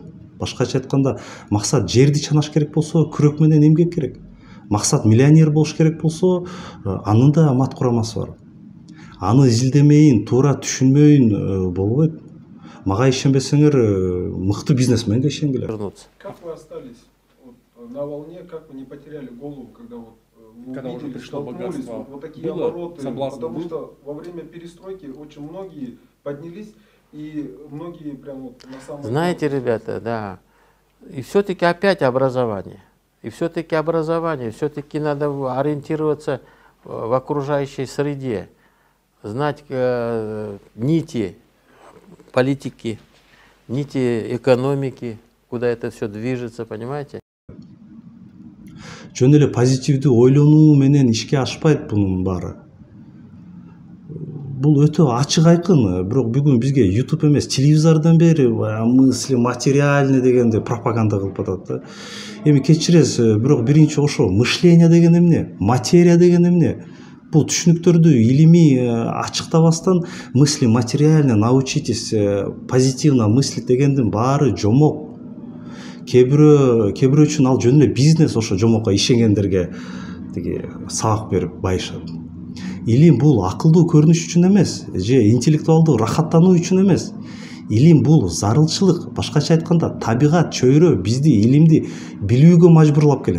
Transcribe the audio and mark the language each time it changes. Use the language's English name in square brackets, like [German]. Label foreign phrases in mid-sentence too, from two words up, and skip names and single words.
[Kyrgyz] Башкача айтканда, максат жерди чанаш керек болсо, күрөк менен эмгек керек. Максат миллионер болуш керек болсо, анын да мат курамасы бар. Аны изилдемейин, туура түшүнбөйүн болбойт. Мага ишенбесеңер, мыкты бизнесменге ишенгиле. [Russian] Как вы остались на волне, как вы не потеряли голову, когда вы увидели, столкнулись, вот такие обороты, потому что во время перестройки очень многие поднялись, и многие прям вот на самом деле... Знаете, ребята, да, и все-таки опять образование. И все-таки образование, все-таки надо ориентироваться в окружающей среде, знать нити политики, нити экономики, куда это все движется, понимаете? [Kyrgyz] Жөн эле позитивдүү ойлонуу менен ишке ашпайт бунун баары. Бул өтө ачык айкын, бирок бүгүн бизге YouTube эмес, телевизордон бери [Russian] мысли материальный [Kyrgyz] дегенди пропаганда кылып атат да. Эми кечиресиз, бирок биринчи ошо мышление деген эмне, материя деген эмне? Бул түшүнүктөрдү илимий ачыктабастан [Russian] мысли материально научитесь позитивно мыслить [Kyrgyz] дегендин баары жомок. Кээ бирөө үчүн ал жөн эле бизнес, ошо жомокко ишенгендерге тиги сабак берип байышат. Илим бул акылдуу көрүнүш үчүн эмес, же интеллектуалдуу рахаттануу үчүн эмес. Илим бул зарылчылык, башкача айтканда табигат чөйрө бизди илимди билүүгө мажбурлап келет.